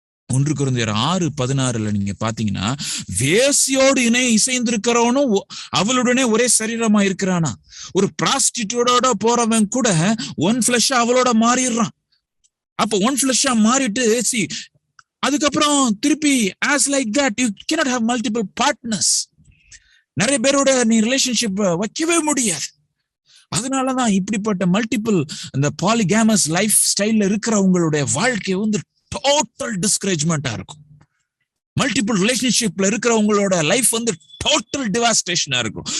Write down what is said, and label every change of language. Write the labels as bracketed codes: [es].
[ta] 1 கொரிந்தியர் 6:16 நீங்க பாத்தீங்கன்னா, வேசியோடு இசைந்திருக்கிறவனும் அவளுடனே ஒரே சரீரமா இருக்கிறானா. ஒரு பிராஸ்டிடியூட்டோட போறவன் கூட ஒன் ஃபிளஷா அவளோட மாறிடுறான். [en] அப்ப ஒன் ஃபிளஷா [ta] மாறிட்டு அதுக்கப்புறம் திருப்பி [en] as like that you cannot have multiple partners. [ta] நிறைய பேரோட நீ ரிலேஷன்ஷிப் வைக்கவே முடியாது. அதனாலதான் இப்படிப்பட்ட மல்டிபிள் இந்த பாலிகேமஸ் லைஃப் ஸ்டைல்ல இருக்கிறவங்களுடைய வாழ்க்கை டோட்டல் டிஸ்கரேஜ்மெண்டா இருக்கும். மல்டிபிள் ரிலேஷன்ஷிப்ல இருக்கிறவங்களோட லைஃப் டோட்டல் டிவாஸ்டேஷனா இருக்கும்.